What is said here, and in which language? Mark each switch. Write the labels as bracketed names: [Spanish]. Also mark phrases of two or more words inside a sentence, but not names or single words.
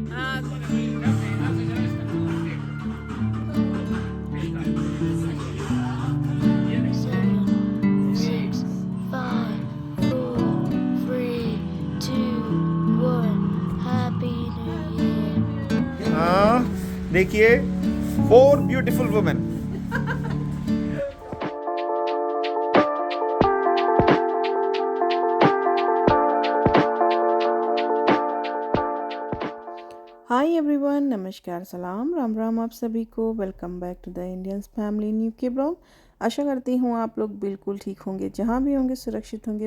[English] Seven, six, five, four, three, two, one. Happy New Year. [Hindi] हाँ, देखिए 4 [English] beautiful women. hi everyone, [Hindi] नमस्कार, सलाम, राम राम आप सभी को। [English] welcome back to the Indians family new [Hindi] के ब्लॉग। आशा करती हूँ आप लोग बिल्कुल ठीक होंगे, जहाँ भी होंगे सुरक्षित होंगे।